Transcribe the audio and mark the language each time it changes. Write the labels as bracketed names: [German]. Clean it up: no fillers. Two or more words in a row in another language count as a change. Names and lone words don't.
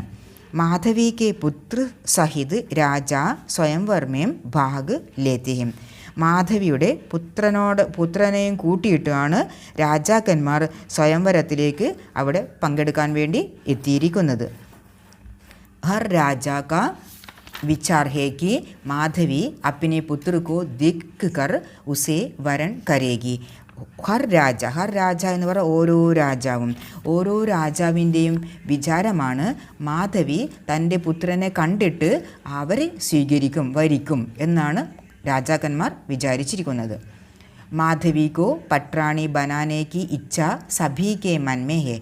[Hindi] माधवी के पुत्र सहित राजा स्वयंवर में भाग लेते हैं. [Malayalam] മാധവിയുടെ പുത്രനെയും കൂട്ടിയിട്ടാണ് രാജാക്കന്മാർ സ്വയംവരത്തിലേക്ക് അവിടെ പങ്കെടുക്കാൻ വേണ്ടി എത്തിയിരിക്കുന്നത്. [Hindi] हर राजा का विचार है कि माधवी अपने पुत्र को दिख कर उसे वरण करेगी. हर राजा [Malayalam] എന്ന് പറയുന്ന ഓരോ രാജാവിൻ്റെയും വിചാരമാണ് മാധവി തൻ്റെ പുത്രനെ കണ്ടിട്ട് അവരെ വരിക്കും എന്നാണ് രാജാക്കന്മാർ വിചാരിച്ചിരിക്കുന്നത്. [Hindi] माधवी को पटरानी बनाने की इच्छा सभी के मन में है.